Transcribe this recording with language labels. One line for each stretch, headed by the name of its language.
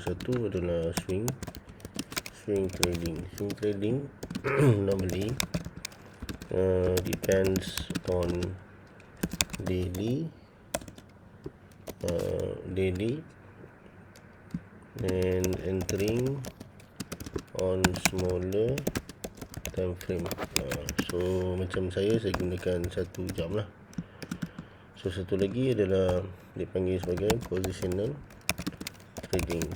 Malay: Satu adalah swing trading.
English: Swing trading normally depends on daily and entering on smaller time frame.
Malay: So macam saya gunakan 1 jam lah. So satu lagi adalah dipanggil sebagai positional trading.